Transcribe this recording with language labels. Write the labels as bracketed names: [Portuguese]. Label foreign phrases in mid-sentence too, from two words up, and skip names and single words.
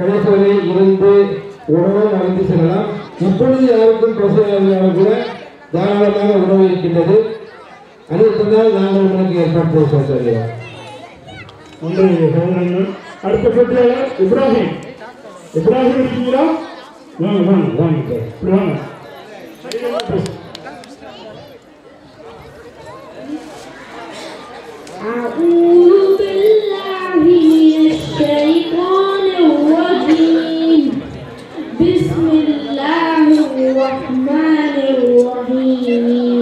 [Tamil] கடைசி வரை இருந்து உணவும் அழைத்து செல்லலாம். இப்பொழுது யாருக்கும் பசுமையாளர்கள் கூட தாராளமாக உணவு இருக்கின்றது. அதை சொன்னால் நாங்கள் உங்களுக்கு ஏற்பாடு செய்கிறோம். அடுத்த போட்டியாளர் இப்ராஹிம். இப்ராஹிம் இருக்கீங்களா? வாங்க வாங்க வாங்க இப்படி வாங்க. [Arabic] أعوذ بالله من الشيطان الرجيم. بسم الله الرحمن الرحيم.